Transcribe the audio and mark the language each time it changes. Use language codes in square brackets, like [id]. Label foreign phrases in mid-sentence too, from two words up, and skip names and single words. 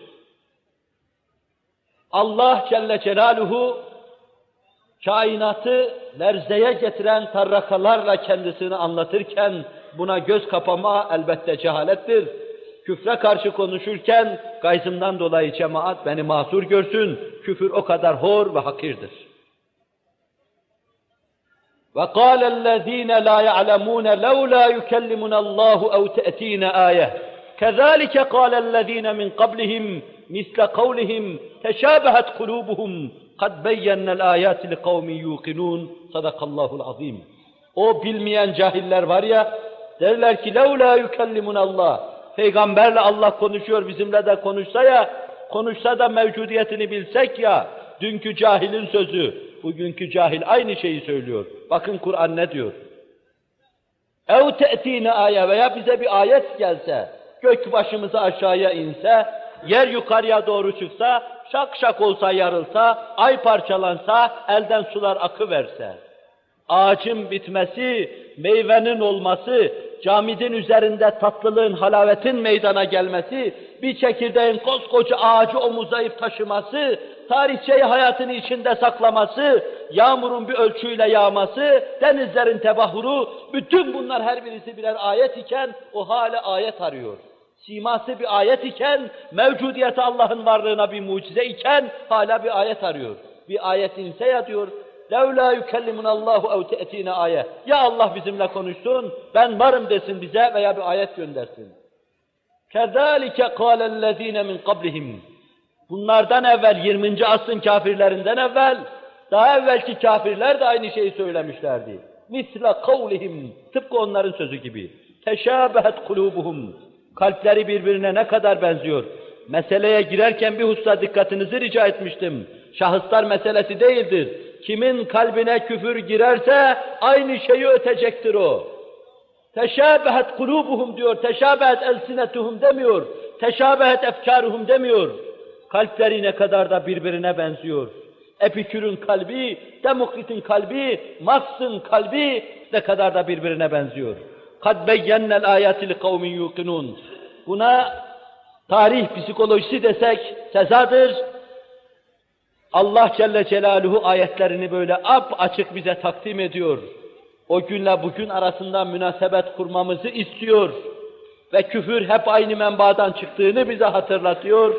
[tr] Allah Celle Celaluhu kainatı lerzeye getiren tarrakalarla kendisini anlatırken buna göz kapama elbette cehalettir. Küfre karşı konuşurken gayzımdan dolayı cemaat beni mahsur görsün, küfür o kadar hor ve hakirdir. [ar] وَقَالَ الَّذ۪ينَ لَا يَعْلَمُونَ لَوْلَا يُكَلِّمُنَ اللّٰهُ اَوْ تَأْت۪ينَ آيَةً كَذَٰلِكَ قَالَ الَّذ۪ينَ مِنْ قَبْلِهِمْ مِثْلَ قَوْلِهِمْ تَشَابَهَتْ قُلُوبُهُمْ قَدْ بَيَّنَّ الْآيَاتِ لِقَوْمٍ يُوقِنُونَ صدق الله العظيم. [tr] O bilmeyen cahiller var ya, derler ki [ar] لَوْلَا يُكَلِّمُنَ اللّٰهُ [tr] Peygamberle Allah konuşuyor, bizimle de konuşsa da mevcudiyetini bilsek ya, dünkü cahilin sözü, bugünkü cahil aynı şeyi söylüyor. Bakın Kur'an ne diyor? [ar] اَوْ تَأْتِينَ آيَةً [tr] Veya bize bir ayet gelse, gök başımıza aşağıya inse, yer yukarıya doğru çıksa, şak şak olsa yarılsa, ay parçalansa, elden sular akıverse, ağacın bitmesi, meyvenin olması, camidin üzerinde tatlılığın, halavetin meydana gelmesi, bir çekirdeğin koskoca ağacı omuzlayıp taşıması, tarihçeyi hayatını içinde saklaması, yağmurun bir ölçüyle yağması, denizlerin tebahuru, bütün bunlar her birisi birer ayet iken o hala ayet arıyor. Siması bir ayet iken, mevcudiyeti Allah'ın varlığına bir mucize iken hala bir ayet arıyor. Bir ayet inse ya diyor, [ar] لَوْلَا يُكَلِّمُنَ اللّٰهُ اَوْ تَأْتِينَ ayet. [tr] Ya Allah bizimle konuşsun, ben varım desin bize veya bir ayet göndersin. [ar] كَذَٰلِكَ قَالَ الَّذ۪ينَ مِنْ قَبْلِهِمْ. [tr] Bunlardan evvel, 20. asrın kafirlerinden evvel, daha evvelki kafirler de aynı şeyi söylemişlerdi. [ar] مِثْلَ قَوْلِهِمْ. [tr] Tıpkı onların sözü gibi. [ar] تَشَابَهَتْ قُلُوبُهُمْ. [tr] Kalpleri birbirine ne kadar benziyor. Meseleye girerken bir hususa dikkatinizi rica etmiştim. Şahıslar meselesi değildir. Kimin kalbine küfür girerse aynı şeyi ötecektir o. [ar] تشابهت قلوبهم [tr] diyor, [ar] تشابهت ألسنتهم [tr] demiyor, [ar] تشابهت أفكارهم [tr] demiyor. Kalpleri ne kadar da birbirine benziyor. Epikür'ün kalbi, Demokrit'in kalbi, Marx'ın kalbi ne kadar da birbirine benziyor. [ar] قَدْ بَيَّنَّ الْآيَاتِ لِقَوْمٍ يُوقِنُونَ. [tr] Buna tarih psikolojisi desek sezadır. Allah Celle Celaluhu ayetlerini böyle açık bize takdim ediyor. O günle bugün arasında münasebet kurmamızı istiyor. Ve küfür hep aynı menbaadan çıktığını bize hatırlatıyor.